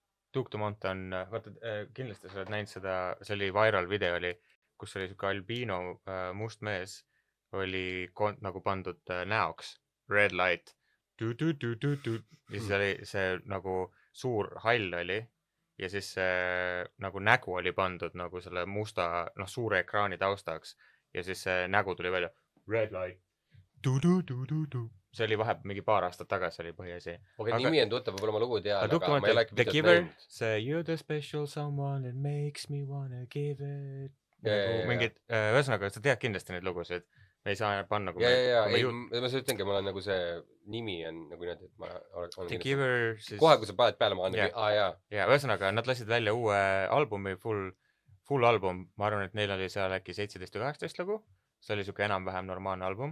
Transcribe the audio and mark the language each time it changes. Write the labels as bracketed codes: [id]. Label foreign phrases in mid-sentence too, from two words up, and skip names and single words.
[et] Duke Dumont on, vaata, kindlasti sa oled näinud seda, see oli [en] viral video [et] oli, kus oli siuke albiino must mees, oli nagu pandud näoks, [en] red light, [et] ja siis oli see nagu suur hall oli, ja siis nagu nägu oli pandud nagu selle musta, suure ekraani taustaks, ja siis see nägu tuli välja, [en] red light, [et] see oli vaheb mingi paar aastat tagasi oli põhiasi. Nimi on tuttav, võib-olla ma lugu tean, aga ma ei ole äkki [en] The Giver, see you're the special someone that makes me wanna give it. [et] Mingid, ühesõnaga, sa tead kindlasti neid lugusid. Me ei saa panna, kui ma ütlengi, mul on nagu see nimi on nagu nii, et ma olen The Giver, siis... Kohe, kui sa paned peale, ma olen jaa. Ühesõnaga, nad lasid välja uue albumi, [en] full album. [et] Ma arvan, et neil oli seal äkki 17 või 18 lugu. See oli siuke enam-vähem normaalne album.